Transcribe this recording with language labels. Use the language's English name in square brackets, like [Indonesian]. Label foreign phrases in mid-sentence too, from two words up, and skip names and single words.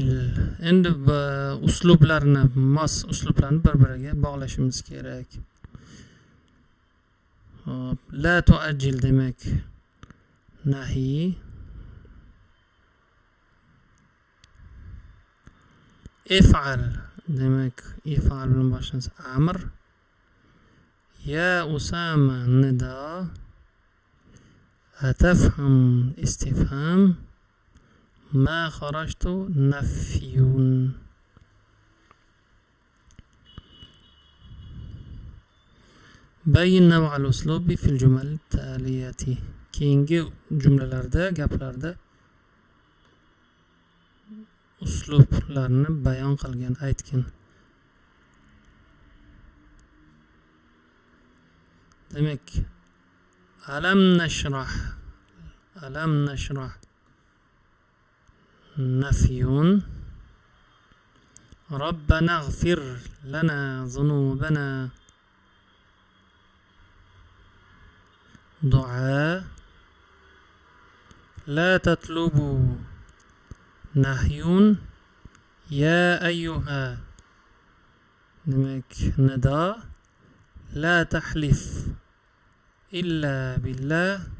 [Uzbek] Endi uslublarni, mos uslublarni bir-biriga bog'lashimiz kerak. Hop, [Arabic] لا تؤجل [Uzbek] demak nahi. If'al demak if'al bilan boshlansa amr. [Arabic] يا أسامة نداء. أتفهم استفهام. ما خرجت نفي. بيّن نوع الأسلوب في الجمل التالية. [Uzbek] Keyingi jumlalarda, gaplarda uslublarni bayon qilgan, aytgan. Demak, [Arabic] ألم نشرح نفي. ربنا اغفر لنا ذنوبنا دعاء. لا تطلبوا نهي. يا أيها demak nida. لا تحلف إلا بالله.